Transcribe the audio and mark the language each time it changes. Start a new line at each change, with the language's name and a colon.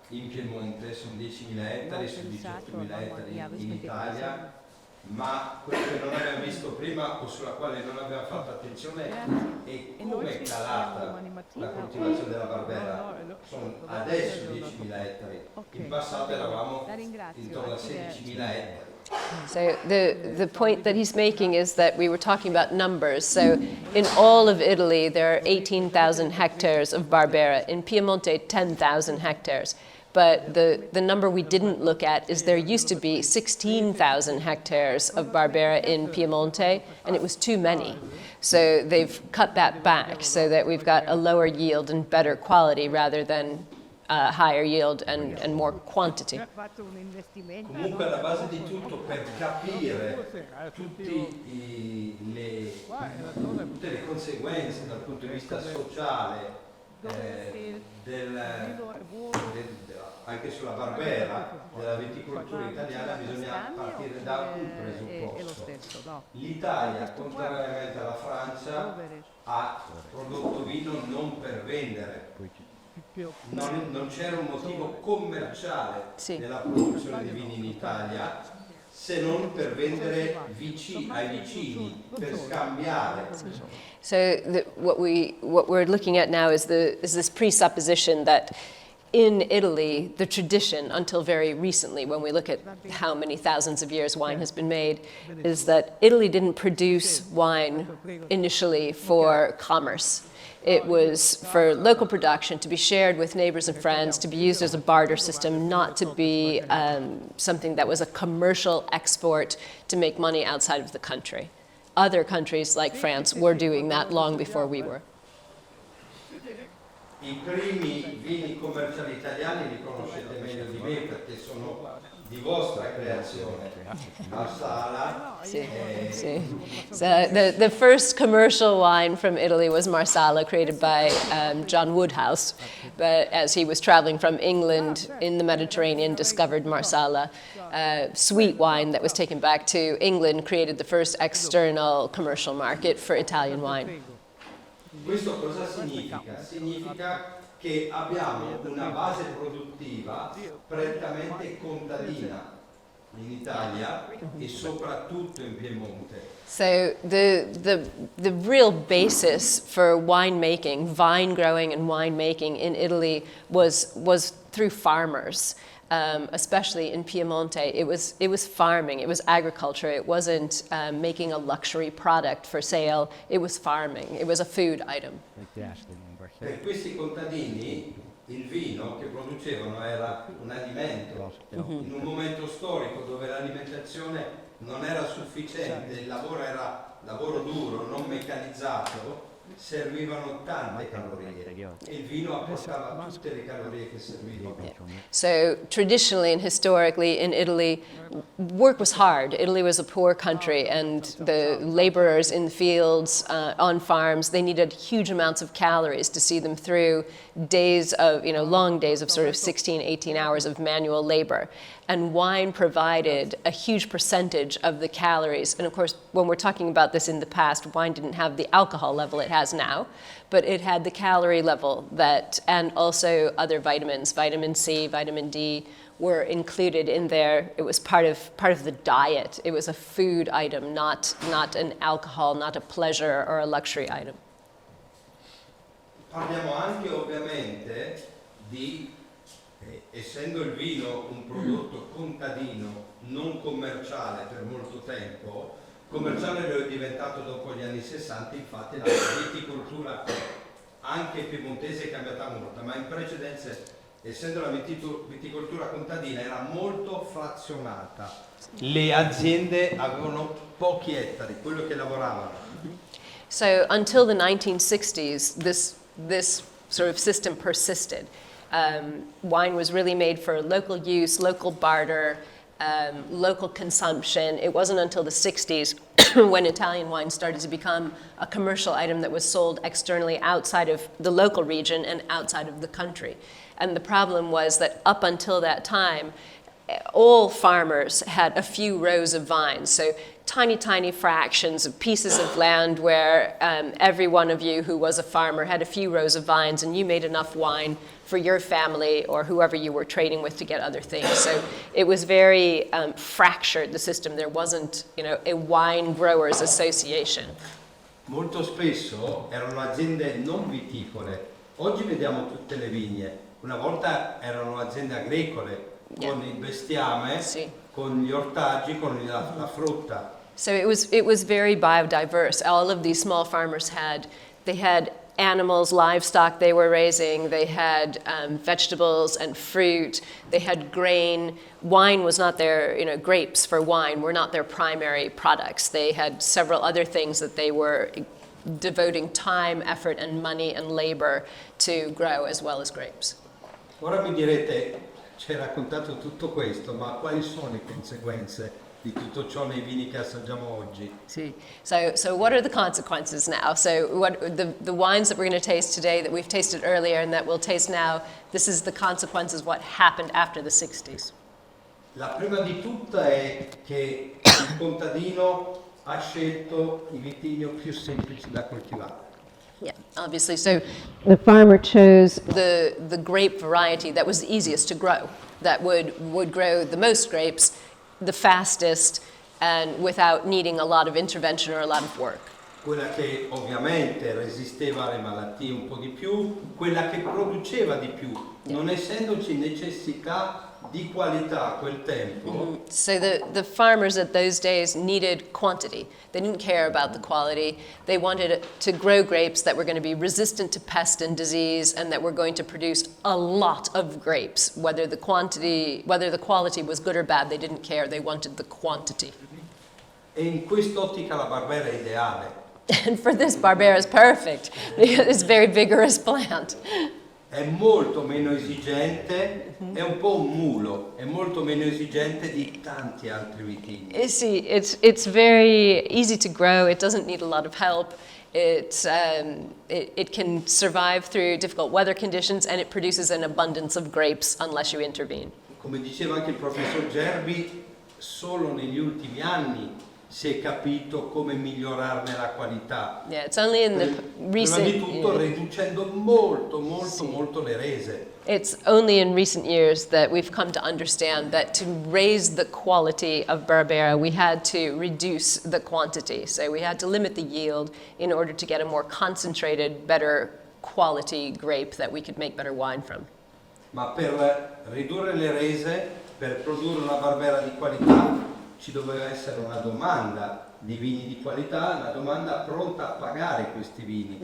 Italian: In Piemonte sono 10.000 ettari su 18.000 ettari in Italia, ma quello che non abbiamo visto prima o sulla quale non abbiamo fatto attenzione è come è calata la coltivazione della Barbera. Sono adesso 10.000 ettari, in passato eravamo intorno a 16.000 ettari.
English: So the point that he's making is that we were talking about numbers. So in all of Italy, there are 18,000 hectares of Barbera. In Piemonte, 10,000 hectares. But the number we didn't look at is there used to be 16,000 hectares of Barbera in Piemonte, and it was too many. So they've cut that back so that we've got a lower yield and better quality rather than higher yield and more quantity.
Italian: Comunque alla base di tutto, per capire tutte le conseguenze dal punto di vista sociale anche sulla Barbera della viticoltura italiana, bisogna partire da un presupposto. L'Italia, contrariamente alla Francia, ha prodotto vino non per vendere. Non c'era un motivo commerciale nella produzione di vini in Italia se non per vendere ai vicini, per scambiare.
English: So what we're looking at now is this presupposition that in Italy, the tradition, until very recently, when we look at how many thousands of years wine has been made, is that Italy didn't produce wine initially for commerce. It was for local production, to be shared with neighbors and friends, to be used as a barter system, not to be something that was a commercial export to make money outside of the country. Other countries like France were doing that long before we were.
Italian: I primi vini commerciali italiani li conoscete meglio di me perché sono di vostra creazione. Marsala.
English: So the first commercial wine from Italy was Marsala, created by John Woodhouse. But as he was traveling from England in the Mediterranean, discovered Marsala, sweet wine that was taken back to England, created the first external commercial market for Italian wine.
Italian: Questo cosa significa? Significa che abbiamo una base produttiva prettamente contadina in Italia e soprattutto in Piemonte.
English: So the real basis for winemaking, vine growing and winemaking in Italy was through farmers. Especially in Piemonte, it was farming, it was agriculture. It wasn't making a luxury product for sale. It was farming. It was a food item.
Italian: Per questi contadini il vino che producevano era un alimento. In un momento storico dove l'alimentazione non era sufficiente, il lavoro era lavoro duro, non meccanizzato, servivano tante calorie e il vino apportava tutte le calorie che servivano.
English: So traditionally and historically in Italy, work was hard. Italy was a poor country, and the laborers in the fields, on farms, they needed huge amounts of calories to see them through days of, long days of sort of 16, 18 hours of manual labor. And wine provided a huge percentage of the calories. And of course, when we're talking about this in the past, wine didn't have the alcohol level it has now, but it had the calorie level and also other vitamins, vitamin C, vitamin D, were included in there. It was part of the diet. It was a food item, not an alcohol, not a pleasure or a luxury item.
Italian: Parliamo anche ovviamente di, essendo il vino un prodotto contadino, non commerciale per molto tempo, commerciale lo è diventato dopo gli anni 60, infatti la viticoltura anche piemontese è cambiata molto, ma in precedenza, essendo la viticoltura contadina, era molto frazionata. Le aziende avevano pochi ettari, quello che lavoravano.
English: So until the 1960s, this sort of system persisted. Wine was really made for local use, local barter, local consumption. It wasn't until the 60s when Italian wine started to become a commercial item that was sold externally outside of the local region and outside of the country. And the problem was that up until that time, all farmers had a few rows of vines. So tiny, tiny fractions of pieces of land where every one of you who was a farmer had a few rows of vines, and you made enough wine for your family or whoever you were trading with to get other things. So it was very fractured, the system. There wasn't, a wine growers association.
Italian: Molto spesso erano aziende non viticole. Oggi vediamo tutte le vigne. Una volta erano aziende agricole con il bestiame, con gli ortaggi, con la frutta.
English: So it was very biodiverse. All of these small farmers had animals, livestock they were raising, they had vegetables and fruit, they had grain. Wine was not their, grapes for wine were not their primary products. They had several other things that they were devoting time, effort, and money and labor to grow, as well as grapes.
Italian: Ora mi direte, ci hai raccontato tutto questo, ma quali sono le conseguenze di tutto ciò nei vini che assaggiamo oggi?
English: So what are the consequences now? So what the wines that we're going to taste today, that we've tasted earlier and that we'll taste now, this is the consequences, what happened after the 60s.
Italian: La prima di tutta è che il contadino ha scelto i vitigni più semplici da coltivare.
English: Yeah, obviously. So the farmer chose the grape variety that was the easiest to grow, that would grow the most grapes, the fastest, and without needing a lot of intervention or a lot of work.
Italian: Quella che ovviamente resisteva alle malattie un po' di più, quella che produceva di più, non essendoci necessità di qualità a quel tempo.
English: So the farmers at those days needed quantity. They didn't care about the quality. They wanted to grow grapes that were going to be resistant to pest and disease and that were going to produce a lot of grapes. Whether the quality was good or bad, they didn't care. They wanted the quantity.
Italian: E in quest'ottica la Barbera è ideale.
English: And for this, Barbera is perfect. It's a very vigorous plant.
Italian: è molto meno esigente, è un po' un mulo, è molto meno esigente di tanti altri vitigni.
English: You see, it's very easy to grow. It doesn't need a lot of help. It can survive through difficult weather conditions, and it produces an abundance of grapes unless you intervene.
Italian: Come diceva anche il professor Gerbi, solo negli ultimi anni si è capito come migliorarne la qualità.
English: Yeah, it's only in the recent
Italian: Prima di tutto riducendo molto le rese.
English: It's only in recent years that we've come to understand that to raise the quality of Barbera, we had to reduce the quantity. So we had to limit the yield in order to get a more concentrated, better quality grape that we could make better wine from.
Italian: Ma per ridurre le rese, per produrre una Barbera di qualità, ci doveva essere una domanda di vini di qualità, una domanda pronta a pagare questi vini.